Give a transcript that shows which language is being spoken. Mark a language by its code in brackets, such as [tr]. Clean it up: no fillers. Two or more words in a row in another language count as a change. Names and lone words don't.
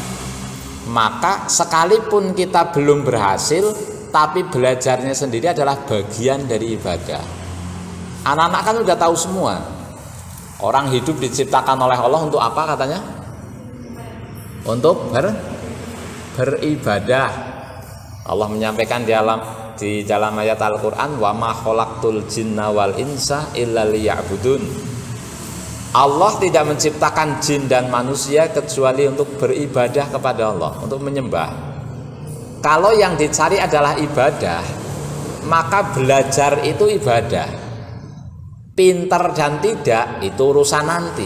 [id] Maka sekalipun kita belum berhasil, tapi belajarnya sendiri adalah bagian dari ibadah. Anak-anak kan udah tahu semua. Orang hidup diciptakan oleh Allah untuk apa katanya? Untuk beribadah. Allah menyampaikan di dalam ayat Al-Quran, [ar] وما خلقت الجن والإنس إلا ليعبدون. [id] Allah tidak menciptakan jin dan manusia kecuali untuk beribadah kepada Allah, untuk menyembah. Kalau yang dicari adalah ibadah, maka belajar itu ibadah. Pinter dan tidak itu urusan nanti.